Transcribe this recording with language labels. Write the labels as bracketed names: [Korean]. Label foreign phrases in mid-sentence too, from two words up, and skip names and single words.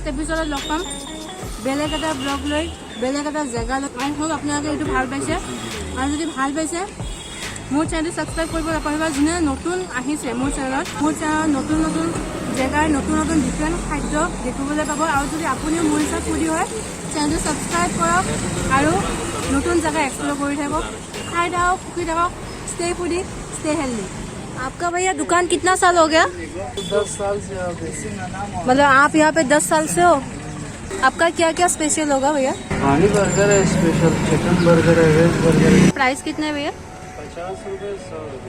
[Assamese] এপিছডত লগ পাম বেলেগ এটা ব্লগ লৈ বেলেগ এটা জেগা লৈ [English] I hope [Assamese] আপোনালোকে এইটো ভাল পাইছে আৰু যদি ভাল পাইছে মোৰ চেনেলটো ছাবস্ক্ৰাইব কৰিব নাপাহৰিব যোনে নতুন আহিছে মোৰ চেনেলত নতুন নতুন জেগাৰ নতুন নতুন ডিফাৰেণ্ট খাদ্য দেখিবলৈ পাব আৰু যদি আপুনিও মোৰ হিচাপ ফুডি হয় চেনেলটো ছাবস্ক্ৰাইব কৰক আৰু নতুন জেগা এক্সপ্ল'ৰ কৰি থাকক খাই থাকক সুখী থাকক [English] stay foodie stay healthy [Hindi] आपका भैया दुकान कितना साल हो गया 10 साल से हो गए मतलब आप यहाँ पे 10 साल से हो आपका क्या क्या स्पेशल होगा भैया पानी बर्गर है स्पेशल चिकन बर्गर है वेज बर्गर है प्राइस कितने है भैया 50 रुपये 100 रुपये